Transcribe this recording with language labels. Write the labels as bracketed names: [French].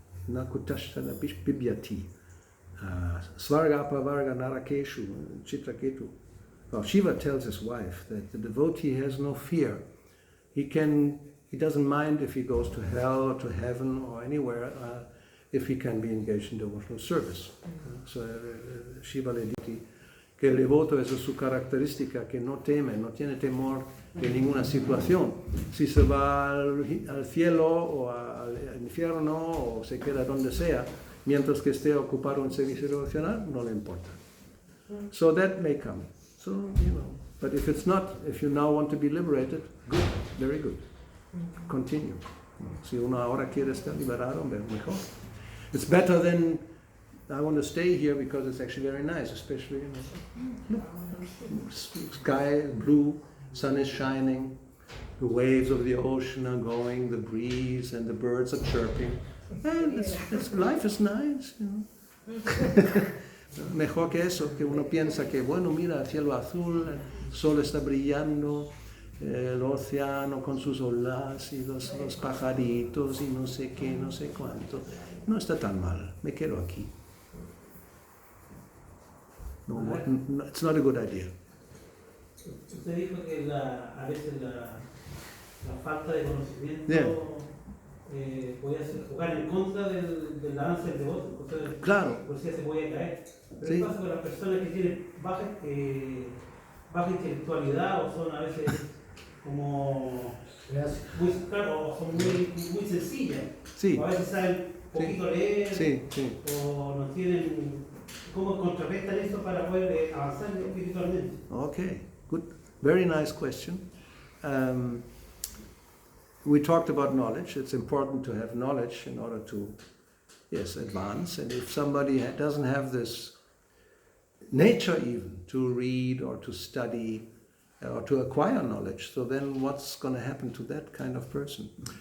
[Sanskrit] Nakutashana Bibyati, Svarga Apavarga Narakeshu, Chitraketu. [English] Well, Shiva tells his wife that the devotee has no fear. He doesn't mind if he goes to hell or to heaven or anywhere, if he can be engaged in devotional service. [Spanish] So Shiva le dice que el devoto es su característica, que no teme, no tiene temor de ninguna situación. Si se va al cielo o al infierno o se queda donde sea, mientras que esté ocupado en servicio devocional, no le importa. [English] So that may come. So, but if it's not, if you now want to be liberated, good, very good. Continue. [Spanish] Si uno ahora quiere estar liberado, mejor. [English] It's better than I want to stay here because it's actually very nice, especially, sky is blue, sun is shining, the waves of the ocean are going, the breeze and the birds are chirping. And life is nice, [Spanish] Mejor que eso, que uno piensa que, bueno, mira, el cielo azul, el sol está brillando, el océano con sus olas y los pajaritos y no sé qué, no sé cuánto. No está tan mal, me quedo aquí. [English] No, it's not a good idea. [Spanish] Usted dijo que a veces la falta de conocimiento podía jugar en contra del avance del devoto. Entonces, claro. Pues ya se podía caer. Pero Sí. ¿qué pasa con las personas que tienen baja intelectualidad o son a veces como muy, claro, o son muy sencillas? Sí. O a veces saben poquito leer, Sí. o no tienen cómo contrarrestan eso para poder avanzar espiritualmente. [English] Okay, good. Very nice question. We talked about knowledge. It's important to have knowledge in order to, advance. And if somebody doesn't have this nature even to read or to study or to acquire knowledge, so then what's going to happen to that kind of person?